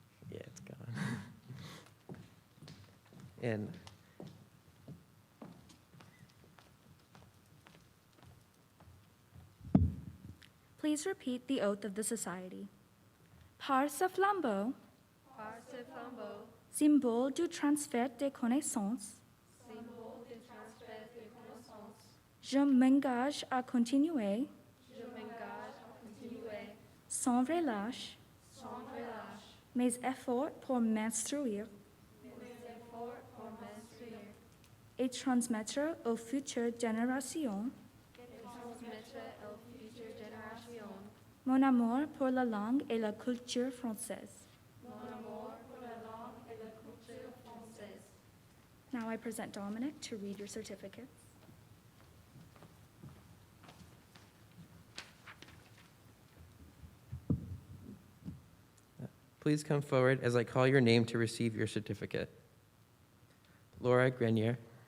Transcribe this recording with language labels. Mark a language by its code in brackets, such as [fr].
[en] Yeah, it's gone. And Please repeat the oath of the society. [fr] Par ce flambeau, symbole du transfert des connaissances, je m'engage à continuer, sans relâche, mes efforts pour m'instruire et transmettre aux futures générations mon amour pour la langue et la culture française. [en] Now I present Dominic to read your certificates. please come forward as I call your name to receive your certificate. Laura Grenier.